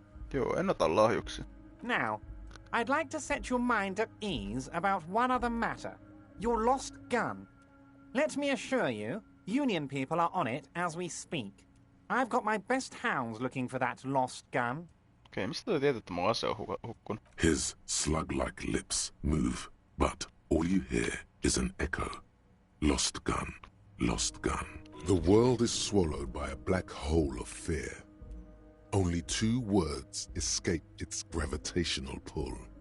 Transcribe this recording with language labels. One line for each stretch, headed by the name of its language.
Finnish: Joo, en ota lahjuksia.
English: Now, I'd like to set your mind at ease about one other matter. Your lost gun. Let me assure you, Union people are on it as we speak. I've got my best hounds looking for that lost gun.
Finnish: Okei, mistä toi tietää, että mun ase on hukkunut?
English: His slug-like lips move, but all you hear is an echo. Lost gun, lost gun. The world is swallowed by a black hole of fear. Only two words escape its gravitational pull.